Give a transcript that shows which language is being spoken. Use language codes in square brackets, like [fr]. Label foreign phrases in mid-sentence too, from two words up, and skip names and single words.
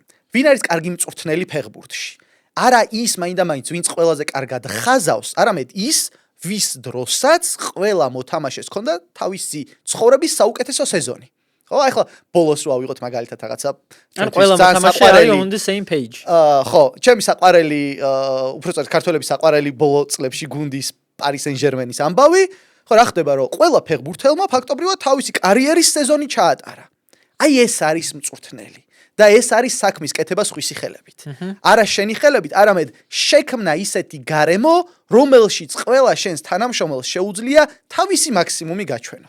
[ka] ვინ არის კარგი მწვრთნელი ფეხბურთში? არა ის მაინდა-მაინც ვინც ყველაზე კარგად ხაზავს, არამედ ის ვის დროსაც ყველა მოთამაშეს ჰქონდა თავისი ცხოვრების საუკეთესო სეზონი. ხო, ახლა ბოლოს რო ავიღოთ მაგალითად რაღაცა ან ყველა მოთამაშე არის [en] on the same page. [ka] ხო, ჩემი საყვარელი, უბრალოდ ქართველების საყვარელი ბოლო წლებში გუნდის Paris Saint-Germain-ის ამბავი, ხო რა ხდება რომ ყველა ფეხბურთელმა ფაქტობრივად თავისი კარიერის სეზონი ჩაატარა. აი ეს არის მწვრთნელი. და ეს არის საქმის კეთება სხვისი ხელებით. არა შენი ხელებით, არამედ შექმნა ისეთი გარემო, რომელშიც ყველა შენს თანამშრომელს შეუძლია თავისი მაქსიმუმი გაჩვენოს.